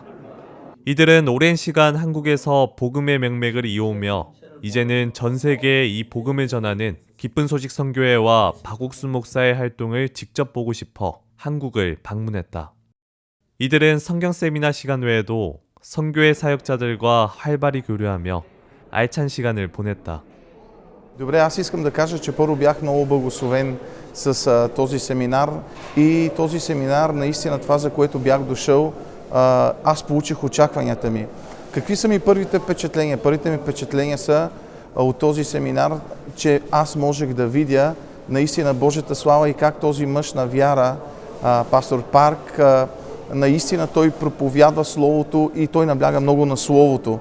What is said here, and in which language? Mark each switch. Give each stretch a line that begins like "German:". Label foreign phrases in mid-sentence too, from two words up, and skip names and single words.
Korean: 이들은 오랜 시간 한국에서 복음의 명맥을 이어오며 이제는 전 세계에 이 복음을 전하는 기쁜 소식 선교회와 박옥수 목사의 활동을 직접 보고 싶어 한국을 방문했다. 이들은 성경 세미나 시간 외에도 선교회 사역자들과 활발히 교류하며 알찬 시간을 보냈다.
Bulgarian: Добре, аз искам да кажа, че първо бях много благословен с този семинар и този семинар, наистина това, за което бях дошъл, аз получих очакванията ми. Какви са ми първите впечатления? Първите ми впечатления са от този семинар, че аз можех да видя наистина Божията слава и как този мъж на вяра, пастор Парк, наистина той проповядва Словото и той набляга много на Словото.